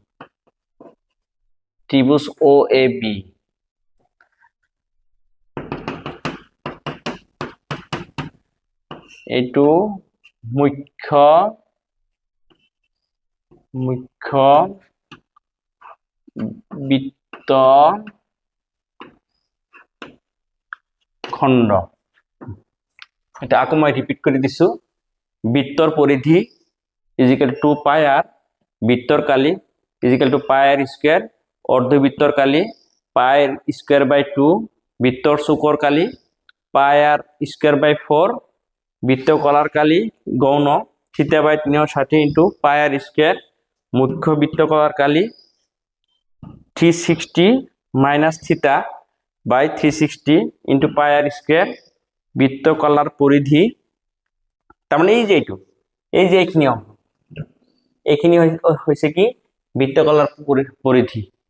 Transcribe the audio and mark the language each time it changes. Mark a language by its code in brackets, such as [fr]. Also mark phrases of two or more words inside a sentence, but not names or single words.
[as] এইটো মুখ্য বৃত্ত খণ্ড। এটা আকৌ মই ৰিপিট কৰি দিছো। বৃত্তৰ পৰিধি [en] equal to pi r, [as] বৃত্তর কালি [en] equal to pi r square, [as] অর্ধবৃত্তর কালি [en] pi square by 2, [as] বৃত্তর চুকৰ কালি [en] pi r square by 4 [as] বৃত্তকলার কালি গৌণ [en] theta by 360 into pi r square [as] মুখ্য বৃত্তকলার কালি [en] 360 minus theta by 360 into pi r square [bn] বৃত্তকলার পরিধি তার মানে এই যে এইখানে এইখানে হয়েছে কি বৃত্তকলার পরিধি